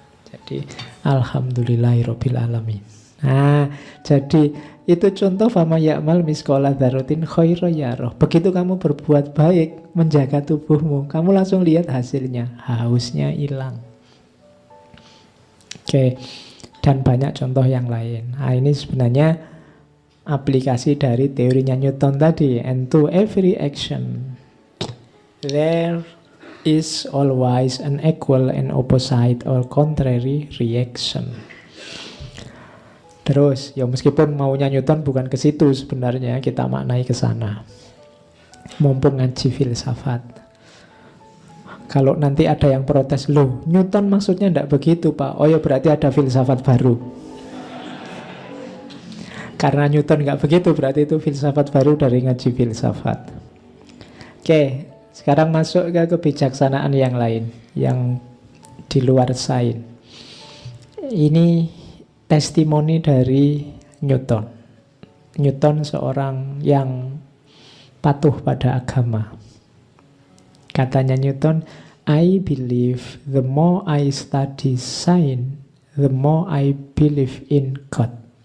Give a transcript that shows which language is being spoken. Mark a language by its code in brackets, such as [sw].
[id] Jadi, alhamdulillahirabbil alamin. Nah, jadi itu contoh [ar] fama ya'mal miskola dzarratin khairan yarah. [id] Begitu kamu berbuat baik, menjaga tubuhmu, kamu langsung lihat hasilnya. Hausnya hilang. Oke, dan banyak contoh yang lain. Nah, ini sebenarnya aplikasi dari teorinya Newton tadi. [en] And to every action there is always an equal and opposite or contrary reaction. [id] Terus, ya meskipun maunya Newton bukan ke situ sebenarnya, kita maknai ke sana. Mumpung ngaji filsafat. Kalau nanti ada yang protes, loh Newton maksudnya tidak begitu Pak. Oh ya berarti ada filsafat baru. Karena Newton nggak begitu, berarti itu filsafat baru dari ngaji filsafat. Oke. Sekarang masuk ke kebijaksanaan yang lain, yang di luar sains. Ini testimoni dari Newton. Newton seorang yang patuh pada agama. Katanya Newton, [en] I believe the more I study science, the more I believe in God.